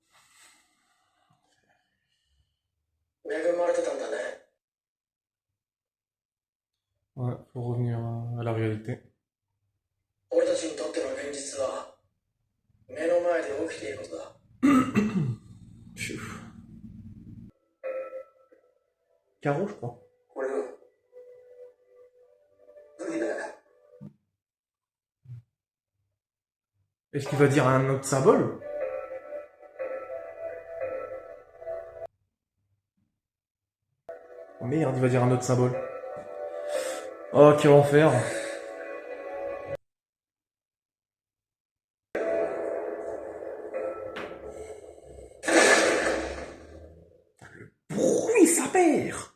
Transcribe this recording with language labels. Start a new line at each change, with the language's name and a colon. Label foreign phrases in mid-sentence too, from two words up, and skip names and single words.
Japanese: 恵まれてたんだね。
French: Ouais, faut revenir à la réalité.
Japanese: 俺たちにとっての現実は目の前で起きていることだ。
French: Pfiou. Caro, je crois.
Japanese: これを無理だよ。
French: Est-ce qu'il va dire un autre symbole? Oh merde, il va dire un autre symbole. Oh, quel enfer. Le bruit, sa mère!